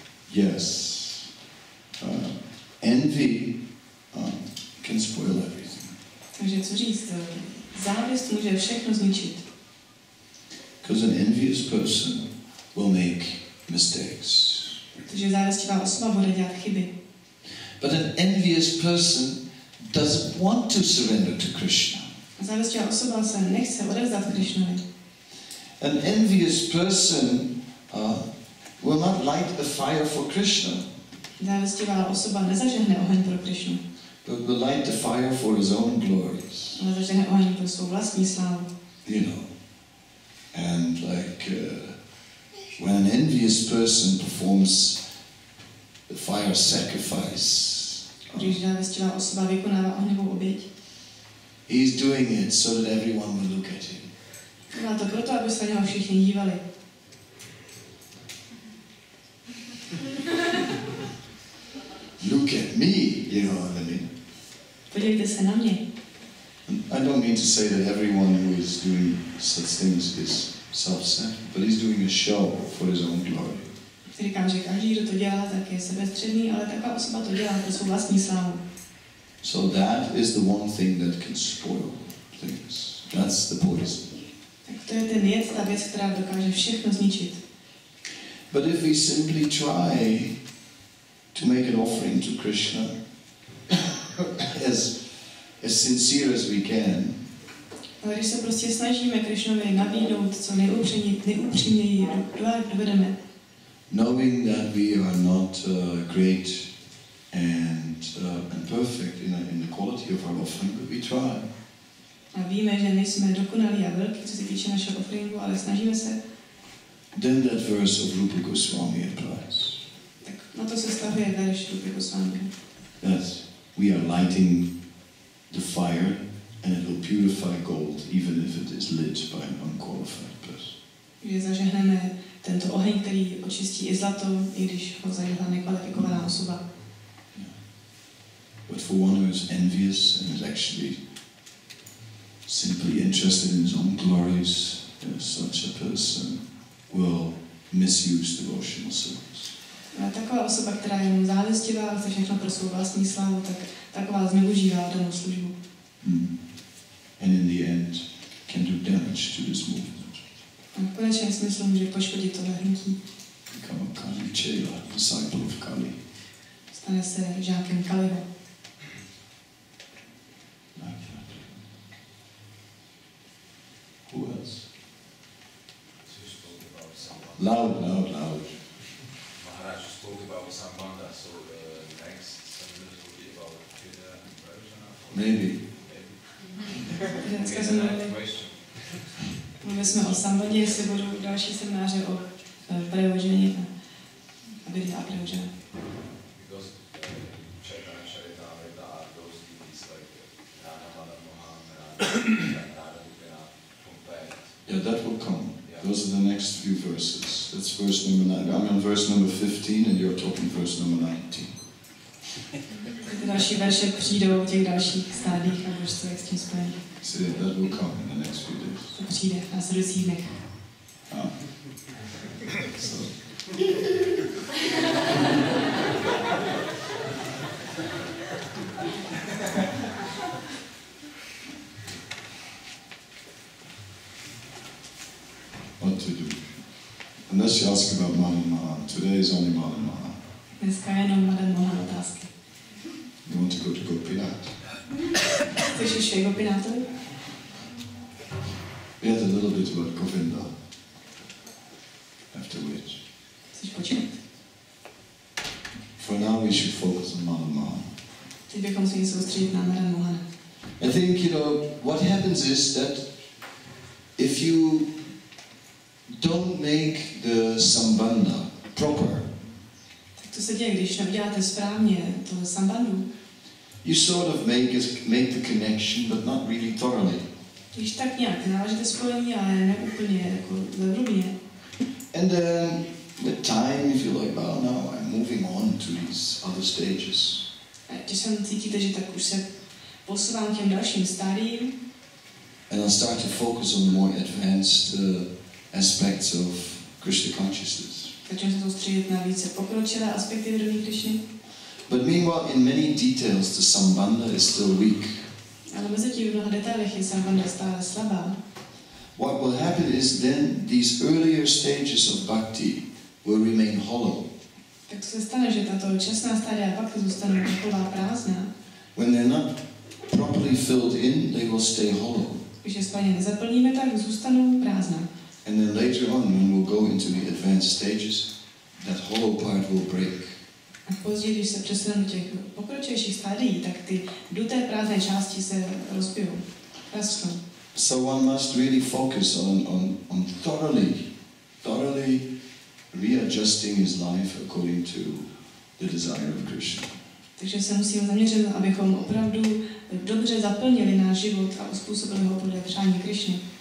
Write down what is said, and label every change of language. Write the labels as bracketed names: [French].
[English] Yes, envy can spoil everything. [Czech] Takže co říct? Závist může všechno zničit. [English] Because an envious person will make mistakes. [Czech] Protože závistivá osoba bude dělat chyby. [English] But an envious person doesn't want to surrender to Krishna. [Czech] Závistivá osoba se nechce odevzdat Krishnovi. [English] An envious person will not light a fire for Krishna. [Czech] Závistivá osoba nezažehne oheň pro Krishnu. [English] But will light the fire for his own glories. [Czech] Ale zažehne oheň pro svou vlastní slávu. [English] You know. And like when an envious person performs the fire sacrifice, [Czech] Když závistivá osoba vykonává ohňovou oběť, [English] he's doing it so that everyone will look at him. [Czech] dělá to proto, aby se na něho všichni dívali. [English] Look at me, you know what I mean? [Czech] podívejte se na mě. [English] I don't mean to say that everyone who is doing such things is self-centered, but he's doing a show for his own glory. [Czech] Říkám, že každý, kdo to dělá, tak je sebestředný, ale taková osoba to dělá pro svou vlastní slávu. [English] So that is the one thing that can spoil things. That's the poison. [Czech] Tak to je ten jed, ta věc, která dokáže všechno zničit. [English] But if we simply try to make an offering to Krishna as sincere as we can, [Czech] ale když se prostě snažíme Krishnovi nabídnout co nejupřímněji dovedeme, [English] knowing that we are not great and perfect in the quality of our offering, but we try. [Czech] A víme, že nejsme dokonalí a velký, co se týče našeho offeringu, ale snažíme se. [English] Then that verse of Rupa Goswami applies. [Czech] Tak na to se stavuje verš Rupa Goswami. [English] Yes, we are lighting the fire and it will purify gold even if it is lit by an unqualified person. [Czech] Že zažehneme tento oheň, který očistí i zlato, i když ho zažehla nekvalifikovaná osoba. [English] Yeah. But for one who is envious and is actually simply interested in his own glories, such a person will misuse devotional service. [Czech] A taková osoba, která je jenom závistivá a chce všechno pro svou vlastní slávu, tak taková zneužívá danou službu. [English] And in the end can do damage to this movement. [Czech] A v konečném smyslu může poškodit tohle hnutí. [English] Become a Kali Chela, disciple of Kali. [Czech] Stane se žákem Kaliho. [English] Like that. Who else? Loud. Maharaj spoke about Sambandha, so next seminar will be about Hatta and Protivanov. Maybe. [Czech] Dneska jsme mluvili jsme o Sambandě, jestli budou další semináře o Prayoženě a Vidya a Prayožena. [English] Because Caitanya-caritamrita are those deities like Rama, compared. Yeah, that will come. Those are the next few verses. That's verse number 9. I'm on verse number 15 and you're talking verse number 19. [Czech] Ty další verše přijdou v těch dalších stádích a budeš se s tím spojený. [English] See, that will come in the next few days. [Czech] To přijde v následujících dnech. [English] So. What to do? Unless you ask about Madan Mohan. Today is only Madan Mohan. [Czech] Dneska je jenom Madan Mohan otázky. [English] You want to go to Gopinath? [Czech] Chceš ještě Gopinathovi? [English] We had a little bit about Govinda. After which. [Czech] Chceš počkat? [English] For now we should focus on Madan Mohan. [Czech] Teď bychom se měli soustředit na Madan Mohana. [English] I think, what happens is that if you don't make the sambandha proper, [Czech] tak to se děje, když neuděláte správně to sambandu. [English] You sort of make the connection, but not really thoroughly. [Czech] Když tak nějak navážete spojení, ale ne úplně jako zevrubně. [English] And then with time, you feel like, well, now I'm moving on to these other stages. [Czech] Když se cítíte, že tak už se posouvám k těm dalším stádiím. [English] And I'll start to focus on more advanced aspects of Krishna consciousness. [Czech] Začnu se soustředit na více pokročilé aspekty vědomí Krishny. [English] But meanwhile, in many details, the sambandha is still weak. [Czech] Ale mezi tím v mnoha detailech je sambandha stále slabá. [English] What will happen is then these earlier stages of bhakti will remain hollow. [Czech] Tak to se stane, že tato časná stádia bhakti zůstanou taková prázdná. [English] When they're not properly filled in, they will stay hollow. [Czech] Když je správně nezaplníme, tak zůstanou prázdná. [English] And then later on, when we'll go into the advanced stages, that hollow part will break. [Czech] A později, když se přesuneme do těch pokročilejších stádií, tak ty duté prázdné části se rozbijou, prasknou. [English] So one must really focus on thoroughly readjusting his life according to the desire of Krishna. [Czech] Takže se musíme zaměřit, abychom opravdu dobře zaplnili náš život a uspůsobili ho podle přání Krishny.